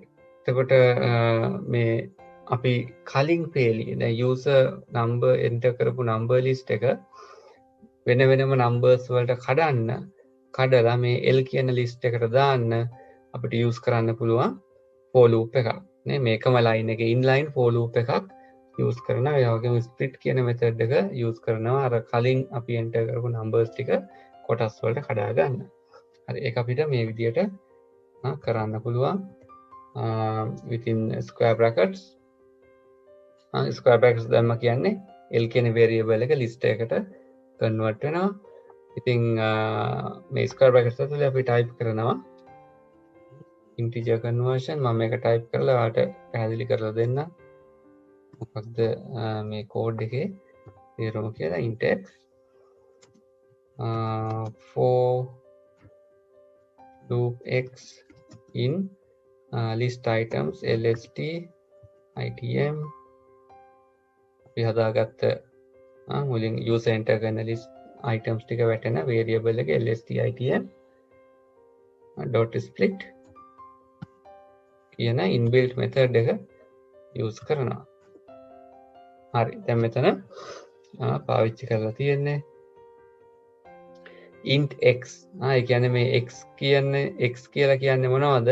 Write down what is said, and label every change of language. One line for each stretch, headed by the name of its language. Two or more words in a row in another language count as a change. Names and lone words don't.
Sinhala: එතකොට මේ අපි කලින් පේලියේ දැන්
English: user number enter
Sinhala: කරපු
English: number list
Sinhala: එක වෙන වෙනම numbers වලට කඩලා මේ L කියන list එකට දාන්න අපිට use කරන්න පුළුවන්
English: for loop
Sinhala: එකක්. නේ මේකම line එකේ
English: inline for loop
Sinhala: එකක් use කරනවා. ඒ වගේම split කියන method එක use කරනවා අර කලින් අපි enter කරපු numbers ටික කොටස් වලට කඩා ගන්න. හරි. ඒක අපිට මේ විදිහට කරන්න පුළුවන්
English: within square brackets. square brackets
Sinhala: දැම්ම කියන්නේ L කියන variable එක list එකට convert වෙනවා. ඉතින් මේ
English: square brackets
Sinhala: ඇතුලේ අපි type කරනවා
English: integer conversion.
Sinhala: මම මේක type කරලා ඔයාලට පැහැදිලි කරලා දෙන්න. මොකක්ද මේ code එකේ තේරුම කියලා
English: int x for loop x in list items lst item
Sinhala: අපි හදාගත්ත මුලින්
English: user enter කරන list items
Sinhala: ටික වැටෙන
English: variable එක lst item dot split කියන inbuilt method
Sinhala: එක use කරනවා. හරි. දැන් මෙතන පාවිච්චි කරලා තියෙන්නේ
English: int x.
Sinhala: ඒ කියන්නේ මේ x කියලා කියන්නේ මොනවද?